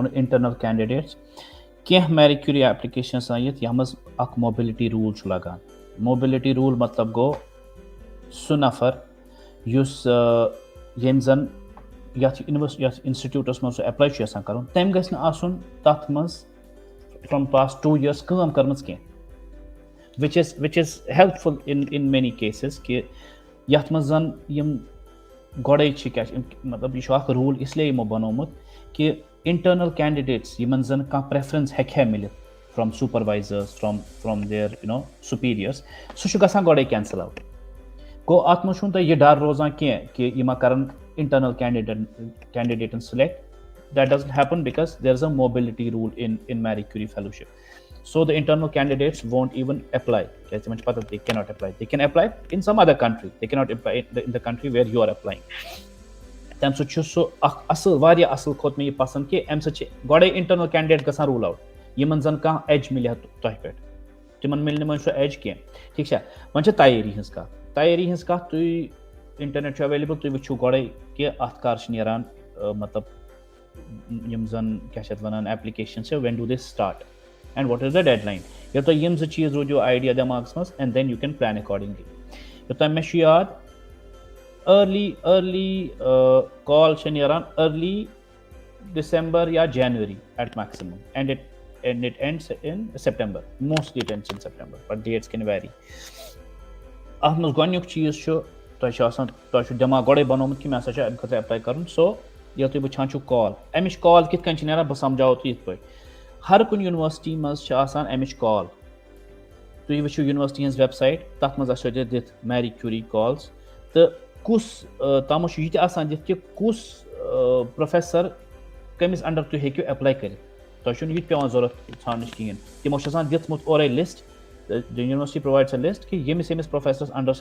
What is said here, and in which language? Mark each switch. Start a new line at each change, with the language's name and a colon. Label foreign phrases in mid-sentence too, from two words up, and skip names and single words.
Kashmiri: ووٚنوُ
English: internal candidates
Kashmiri: کینٛہہ میری کیوٗری ایپلِکیشن آسان یِتھ یَتھ منٛز اَکھ
English: mobility rule
Kashmiri: چھُ لگان
English: mobility rule
Kashmiri: مطلب گوٚو سُہ نفر یُس ییٚمۍ زَن یَتھ اِنسٹِٹیوٗٹَس منٛز سُہ ایپلاے چھُ یَژھان کَرُن تٔمۍ گژھِ نہٕ آسُن تَتھ منٛز
English: from past 2 years
Kashmiri: کٲم کٔرمٕژ کینٛہہ
English: which is helpful in many cases
Kashmiri: کہِ یَتھ منٛز زَن یِم گۄڈَے چھِ کیٛاہ چھِ مطلب یہِ چھُ اَکھ روٗل اِسلیے یِمو بَنومُت کہِ
English: internal candidates
Kashmiri: یِمن زَن کانٛہہ پرٛیفرَنس ہیٚکہِ ہا مِلِتھ
English: from supervisors from their superiors
Kashmiri: سُہ چھُ گژھان گۄڈَے
English: cancel out
Kashmiri: گوٚو اَتھ منٛز چھُنہٕ تۄہہِ یہِ ڈر روزان کینٛہہ کہِ یہِ ما کَرَن
English: internal candidates select that doesn't happen because there is a mobility rule in Marie Curie fellowship so the internal candidates won't even apply
Kashmiri: کیازِ تِمن چھِ پَتہ
English: they can not apply they can apply in some other country they can not apply in the country where you are applying
Kashmiri: تَمہِ سۭتۍ چھُ سُہ اکھ اَصٕل واریاہ اَصٕل کھوٚت مےٚ یہِ پَسنٛد کہِ اَمہِ سۭتۍ چھِ گۄڈَے
English: internal candidate
Kashmiri: گژھان
English: rule out
Kashmiri: یِمن زَن کانٛہہ ایج مِلہِ ہا تۄہہِ پٮ۪ٹھ تِمن مِلہِ نہٕ وۄنۍ سُہ ایج کینٛہہ ٹھیٖک چھا وۄنۍ چھِ تیٲری ہِنٛز کَتھ تُہۍ اِنٹرنیٹ چھُ ایویلیبٕل تُہۍ وٕچھِو گۄڈَے کہِ اَتھ کر چھِ نیران مطلب یِم زَن کیٛاہ چھِ اَتھ وَنان ایپلِکیشن چھِ
English: when do they start and what is the deadline
Kashmiri: ییٚلہِ تۄہہِ یِم 2 چیٖز روٗدِو آیڈیا دٮ۪ماغَس منٛز
English: and then you can plan accordingly
Kashmiri: یوٚتام مےٚ چھُ یاد
English: early call
Kashmiri: چھِ نیران
English: early December or January at maximum and it ends in September mostly it ends in September but dates can vary
Kashmiri: اَتھ منٛز گۄڈنیُک چیٖز چھُ تۄہہِ چھُ آسان تۄہہِ چھُ دٮ۪ماغ گۄڈَے بَنومُت کہِ مےٚ ہسا چھُ اَمہِ خٲطرٕ ایپلاے کَرُن سو ییٚلہِ تُہۍ وٕچھان چھُو کال اَمِچ کال کِتھ کٔنۍ چھِ نیران بہٕ سَمجاوو تُہۍ یِتھ پٲٹھۍ ہر کُنہِ یوٗنیورسٹی منٛز چھِ آسان اَمِچ کال تُہۍ وٕچھِو یوٗنیورسٹی ہِنٛز
English: website
Kashmiri: تَتھ منٛز آسیو تۄہہِ دِتھ میری کیوٗری کالٕز تہٕ کُس تَتھ منٛز چھُ یہِ تہِ آسان دِتھ کہِ کُس پروفیسر کٔمِس اَنڈر تُہۍ ہیٚکِو ایپلاے کٔرِتھ تۄہہِ چھُنہٕ یہِ تہِ پیٚوان ضوٚرَتھ ژھانڈنٕچ کِہیٖنۍ تِمو چھُ آسان دِژمُت
English: already list the university provides a list
Kashmiri: کہِ ییٚمِس پروفیسرَس اَنڈرَس